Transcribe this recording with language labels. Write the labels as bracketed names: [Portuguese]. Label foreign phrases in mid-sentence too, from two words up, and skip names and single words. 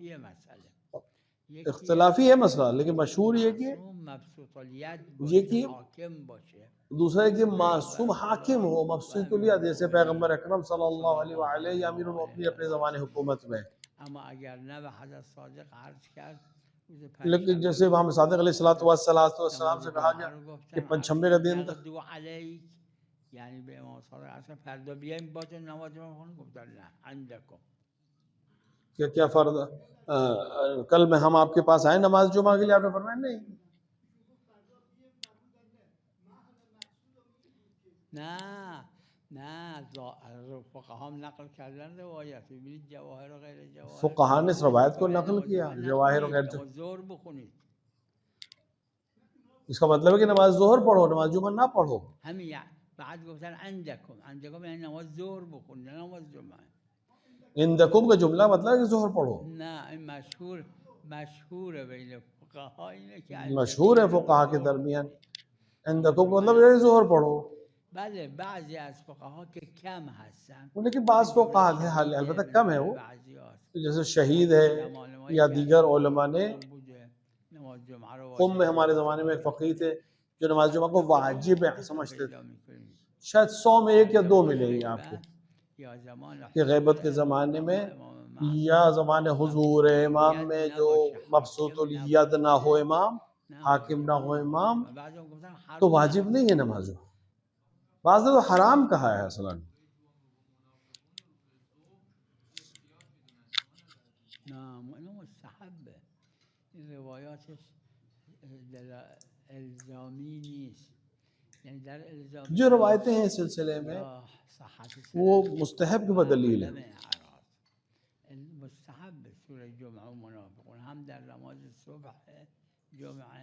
[Urdu] اختلافی ہے مسئلہ، لیکن مشہور یہ کہ دوسرا ہے کہ معصوم حاکم ہو، مبسوط الیاد، جیسے پیغمبر اکرم [Arabic] صلی اللہ علیہ وآلہ [Urdu] یا امیر المؤمنین اپنے زمانے حکومت میں. لیکن جیسے وہاں صادق [Arabic] علیہ السلام [Urdu] سے کہا گیا کہ پنچھمبے کا دن [Persian] یعنی به امام صادق اصلا فردا بیایم با تو نماز رو خونیم، گفتن نه عندکم [Urdu] کہ کیا فرض کل میں ہم آپ کے پاس آئے نماز جمعہ کے لیے، آپ نے فرمایا نہیں. [Persian] نه فقها هم نقل کردن روایت، ببینید جواهر و غیر جواهر، [Urdu] فقہا نے اس روایت کو نقل کیا، جواہر و غیر جواہر. [Persian] ظہر بخونید، [Urdu] اس کا مطلب ہے کہ نماز ظہر پڑھو، نماز جمعہ نہ پڑھو. [Persian] همین بعد گفتن عندکم یعنی نماز ظهر بخونید نه نماز جمعه. [Urdu] اندکم کا جملہ مطلب ہے کہ ظہر پڑھو. [Persian] نه این مشهور بین فقها اینه که [Urdu] مشہور ہے فقہا کے درمیان اندکم کا مطلب ہے ظہر پڑھو. [Persian] بله بعضی از فقها که کم هستن، [Urdu] لیکن بعض فقہا ہے البتہ کم ہے وہ، جیسے شہید ہے یا دیگر علماء نے. قم میں ہمارے زمانے میں ایک فقیہ تھے جو نماز جمعہ کو واجب سمجھتے تھے. شاید 100 میں 1 یا 2 ملے گی آپ کو کہ غیبت کے زمانے میں یا زمانے حضور امام میں جو مبسوط الید نہ ہو امام، حاکم نہ ہو امام، تو واجب نہیں ہے نماز. بعض نے تو حرام کہا ہے اصلا. [Persian] مستحب این روایاتش الزامی نیست، یعنی در الزامی [Urdu] جو روایتیں ہیں اس سلسلے میں وہ مستحب کی بدلیل ہے. [Persian] مستحب سورہ جمعہ و منافقون ہم در نماز صبح جمعہ،